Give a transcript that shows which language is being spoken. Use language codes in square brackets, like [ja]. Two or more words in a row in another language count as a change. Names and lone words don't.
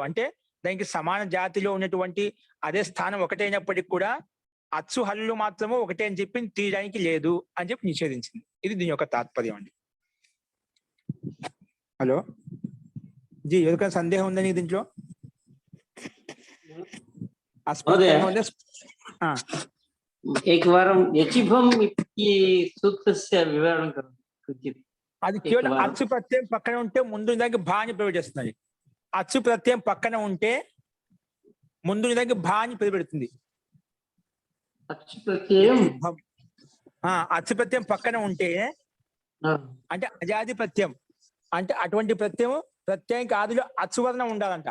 [te] అంటే దానికి సమాన జాతిలో ఉన్నటువంటి అదే స్థానం ఒకటైనప్పటికీ కూడా అచ్చు హల్లు మాత్రము ఒకటే అని చెప్పి తీయడానికి లేదు అని చెప్పి నిషేధించింది. ఇది దీని యొక్క తాత్పర్యం అండి. హలో జీ, ఎవరికైనా సందేహం ఉందా నీకు దీంట్లో? [sa] एकवारं यचिभम् इति सूत्रस्य विवरणं करोतु. [te] అది కేవలం అచ్చు ప్రత్యయం పక్కన ఉంటే ముందు దానికి భా అని ప్రవేశిస్తుంది. అచ్చు ప్రత్యయం పక్కన ఉంటే ముందు దానికి భా అని పెడుతుంది. అచ్చు ప్రత్యయం అచ్చు ప్రత్యయం పక్కన ఉంటే అంటే అజాది ప్రత్యయం, అంటే అటువంటి ప్రత్యయానికి ఆదిలో అచ్చు వర్ణం ఉండాలంట.